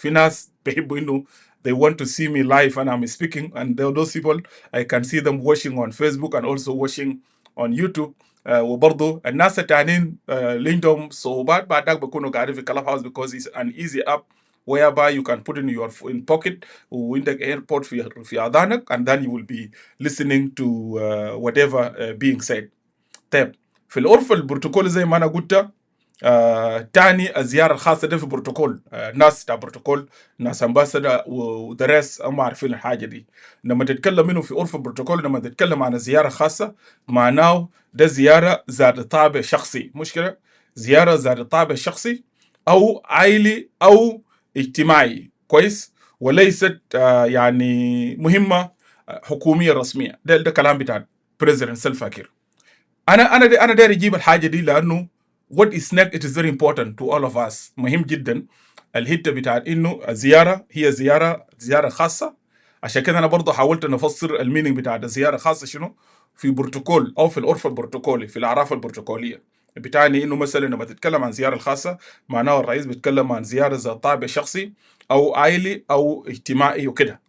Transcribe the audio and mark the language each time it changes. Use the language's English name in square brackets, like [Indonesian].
[Arabic] في ناس بيحبوا انه [English] they want to see me live and I'm speaking, and those people I can see them watching on Facebook and also watching on YouTube. [Arabic] وبرضه الناس التانيين اللي عندهم صعوبات بعد ذاك بيكونوا قاعدين في كلاب هاوس [English] because it's an easy app whereby you can put in your pocket [Arabic] وعندك ايربود في اذانك [English] and then you will be listening to whatever being said. [Arabic] طيب في العرف البروتوكول زي ما انا قلت، تاني الزياره الخاصه دي في بروتوكول، ناس بتاع بروتوكول، ناس امباسدا ودرس هم عارفين الحاجه دي. لما تتكلم منه في عرف البروتوكول، لما تتكلم عن الزياره الخاصه معناه ده زياره ذات طابع شخصي، مشكله زياره ذات طابع شخصي او عائلي او اجتماعي، كويس، وليست يعني مهمه حكوميه رسميه. ده كلام بتاع بريزيدنت سلفا كير. انا داير اجيب الحاجه دي لانه [English] what is next it is very important to all of us. [Arabic] مهم جدا الحته بتاعت انه الزياره هي زياره خاصه. عشان كده انا برضه حاولت ان افسر المينينج بتاعت الزياره الخاصه شنو في بروتوكول او في العرف البروتوكولي في الاعراف البروتوكوليه. بتعني انه مثلا لما تتكلم عن زياره الخاصه معناه الرئيس بيتكلم عن زياره ذات طابع شخصي او عائلي او اجتماعي وكده.